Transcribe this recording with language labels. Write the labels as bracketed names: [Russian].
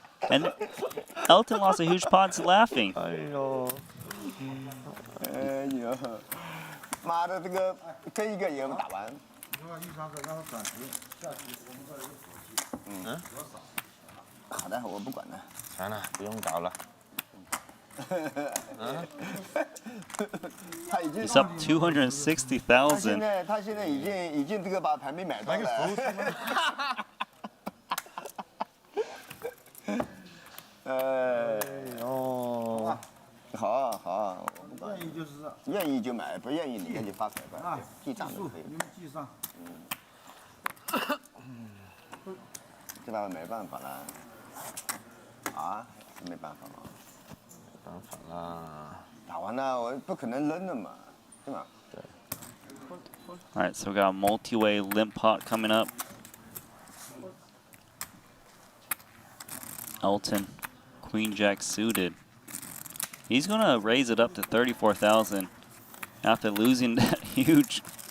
[English] And Elton lost a huge pot to laughing. [Chinese] 哎呦，妈的，这个跟一个也打完。好的，我不管了。算了，不用搞了。他已经 [English] He's up 260,000. [Chinese] 他现在已经这个把盘没买到了。哎呦，好，我不管。愿意就是。愿意就买，不愿意你就发财吧，记账就可以。你们记上。这把没办法了。啊，没办法了。没办法啦，打完了我不可能扔了嘛，对吧？对。 [English] All right, so we got a multi-way limp pot coming up. Elton, Queen Jack suited. He's gonna raise it up to 34,000 after losing that huge.